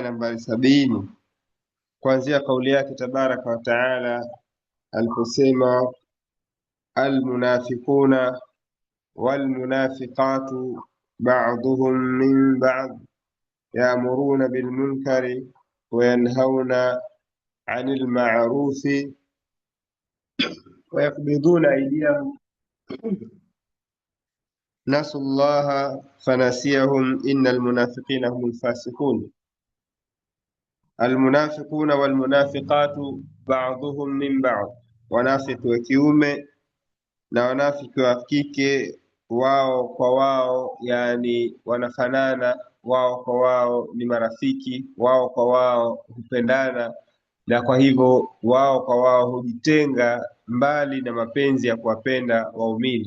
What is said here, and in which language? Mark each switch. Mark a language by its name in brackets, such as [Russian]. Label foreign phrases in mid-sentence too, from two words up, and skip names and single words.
[Swahili] nambari 70, kuanzia kauli yake [Arabic] تبارك وتعالى aliposema المنافقون والمنافقات بعضهم من بعض يأمرون بالمنكر وينهون عن المعروف ويقبضون أيديهم نسوا الله فنسيهم إن المنافقين هم الفاسقون. المنافقون والمنافقات بعضهم من بعض، [Swahili] wanafiki wa kiume na wanafiki wa kike wao kwa wao, yani wanafanana, wao kwa wao ni marafiki, wao kwa wao hupendana, na kwa hivyo wao kwa wao hujitenga mbali na mapenzi ya kuwapenda waumini.